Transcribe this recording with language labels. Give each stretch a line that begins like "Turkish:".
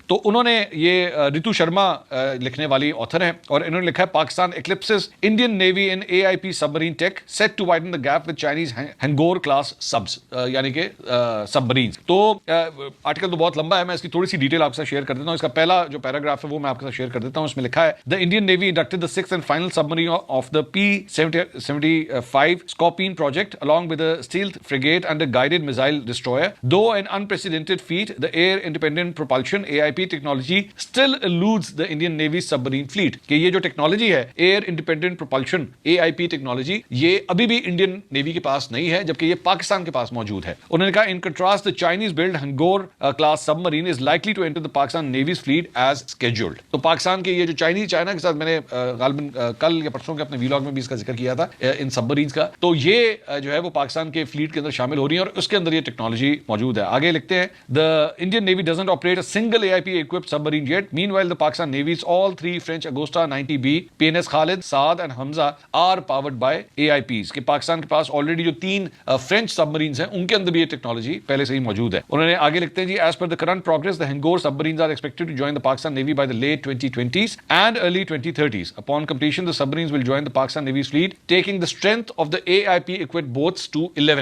Urdu: تو انہوں نے یہ ریتو شرما لکھنے والی آتھر ہیں, اور انہوں نے لکھا ہے
English: Pakistan eclipses Indian navy in AIP submarine tech set to widen the gap with Chinese Hangor class subs,
Urdu: یعنی کہ سبمرینز. تو آرٹیکل تو بہت لمبا ہے, میں اس کی تھوڑی سی ڈیٹیل آپ کے ساتھ شیئر کر دیتا ہوں. اس کا پہلا جو پیراگراف ہے وہ میں آپ کے ساتھ شیئر کر دیتا ہوں. اس میں لکھا ہے
English: the Indian Navy inducted the 6th and final submarine of the P-75 Scorpene project along with a stealth frigate and a guided missile destroyer. Though an unprecedented feat, the air independent propulsion AIP technology still eludes the Indian Navy submarine fleet.
Urdu: کہ یہ جو technology ہے year independent propulsion AIP technology, یہ ابھی بھی Indian navy کے پاس نہیں ہے, جبکہ یہ پاکستان کے پاس موجود ہے. انہوں نے کہا
English: in contrast the Chinese built Hangor class submarine is likely to enter the Pakistan Navy's fleet as scheduled.
Urdu: تو پاکستان کے یہ جو چائنا کے ساتھ میں نے غالباً کل یا پرسوں کے اپنے ویلاگ میں بھی اس کا ذکر کیا تھا ان سبمرینز کا, تو یہ جو ہے وہ پاکستان کے فلیٹ کے اندر شامل ہو رہی ہیں اور اس کے اندر یہ ٹیکنالوجی موجود ہے. آگے لکھتے ہیں
English: the Indian Navy doesn't operate a single AIP equipped submarine yet. Meanwhile the Pakistan Navy's all 3 French Agosta 90B, PNS Khalid, Saad and Hamza are powered by AIPs.
Urdu: کہ پاکستان کے پاس آلریڈی جو 3 فرینچ سبمرینز ہیں ان کے اندر بھی یہ ٹیکنالوجی پہلے سے ہی موجود ہے. انہوں نے آگے لکھتے ہیں جی
English: as per the current progress the Hangor submarines are expected to join the Pakistan Navy by the late 2020s and early 2030s. Upon completion the submarines will join the Pakistan Navy's fleet, taking the strength of the AIP equipped boats to 11.